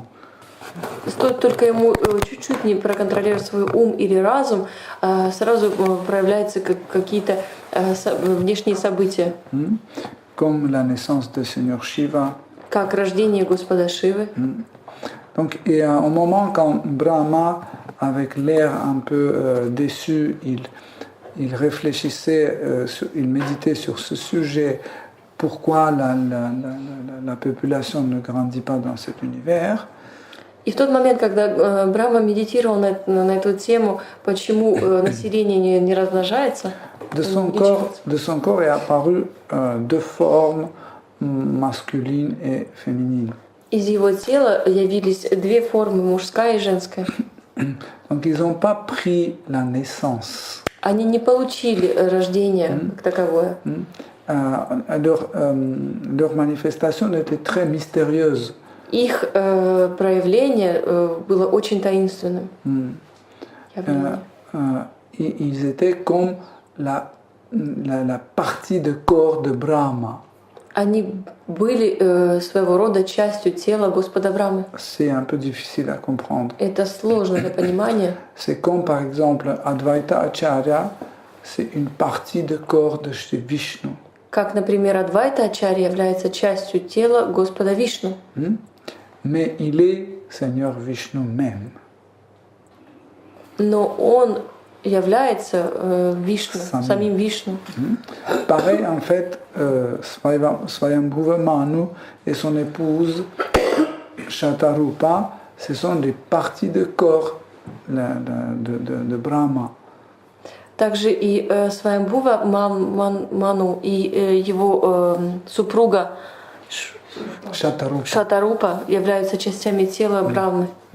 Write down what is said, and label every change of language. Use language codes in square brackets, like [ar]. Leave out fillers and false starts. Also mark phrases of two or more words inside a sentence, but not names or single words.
[ru] Стоит только ему чуть-чуть не проконтролировать свой ум или разум, сразу проявляются какие-то внешние события. [fr] Comme la naissance de Seigneur Shiva. [ru] Как рождение Господа Шивы. [fr] Donc, et au moment quand Brahma, avec l'air un peu déçu, il réfléchissait, il méditait sur ce sujet, pourquoi la population ne grandit pas dans cet univers. [ru] И в тот момент, когда Брахма медитировал на эту тему, почему население не размножается, [fr] de son corps est apparu 2 formes masculines et féminines. [ru] Из его тела явились 2 формы, мужская и женская. [fr] Donc ils n'ont pas pris la naissance. [ru] Они не получили рождение как таковое. [fr] Leur manifestation était très mystérieuse. [ru] Их проявление было очень таинственным. [fr] Ils étaient comme la partie de corps de Brahma. [ru] Они были своего рода частью тела Господа Брамы. [fr] C'est un peu difficile à comprendre. [ru] Это сложно для понимания. [fr] C'est comme par exemple Advaita Acharya, c'est une partie de corps de Shri Vishnu. [ru] Как, например, Адвайта Ачарья является частью тела Господа Вишну. [fr] Mais il est Seigneur Vishnu même. [ru] Но он является Вишну, самим Вишну. [fr] Pareil, en fait, Swayambhuva Manu et son épouse Shatarupa, ce sont des parties de corps de Brahma. [ru] Также и Сваямбхува Ману и его супруга Шатарупа являются частями тела Брахмы.